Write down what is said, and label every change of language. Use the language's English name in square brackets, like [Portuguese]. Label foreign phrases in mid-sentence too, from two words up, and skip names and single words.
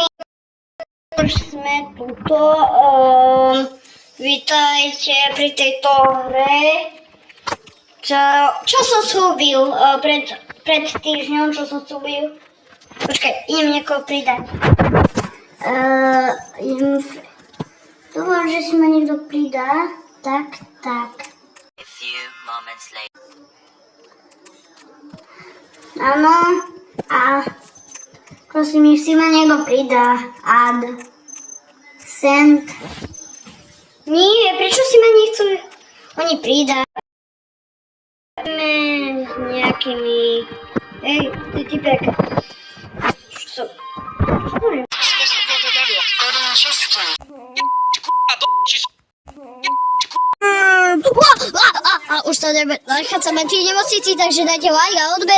[Slovak] Už sme tuto. Vítajte pri tejto hre. Čo som slúbil pred týždňom, čo som slúbil? Počkaj, idem niekoho pridať. Dúfam, že si ma niekto pridá. Tak. [English] A few moments later. [Slovak] Áno. A prosím, nech si ma niekto pridá. [English] Add. Send. [Slovak] Nie, prečo si ma nechcú oni pridať? Nejakými... Hej, ty typek. Čo? Už to nachádzame v nemocnici, takže dajte like a odber.